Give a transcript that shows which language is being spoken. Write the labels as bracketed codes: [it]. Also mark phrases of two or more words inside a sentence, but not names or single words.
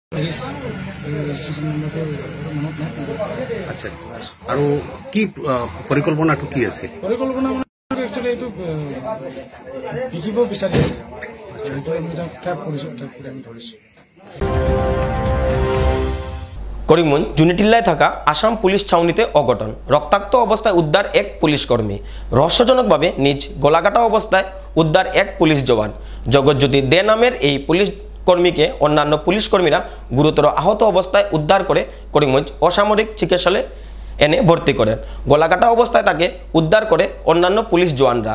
[as] আচ্ছা আৰু কি পৰিকল্পনাটো কি আছে পৰিকল্পনা মানে একচুৱেলি এইটো বিকিব বিচাৰি আছে আমি ট্ৰেপ কৰিছোঁ ট্ৰেপ কৰি আমি ধৰিছোঁ [bn] করিমগঞ্জ জুনিটিল্লায় থাকা আসাম পুলিশ ছাউনিতে অঘটন রক্তাক্ত অবস্থায় উদ্ধার এক পুলিশ কর্মী রহস্যজনকভাবে নিজ গলাকাটা অবস্থায় উদ্ধার এক পুলিশ জওয়ান জগৎজ্যোতি দে নামের এই পুলিশ কর্মীকে অন্যান্য পুলিশ কর্মীরা গুরুতর আহত অবস্থায় উদ্ধার করে করিমগঞ্জ অসামরিক চিকিৎসালয়ে এনে ভর্তি করেন গলাকাটা অবস্থায় তাকে উদ্ধার করে অন্যান্য পুলিশ জওয়ানরা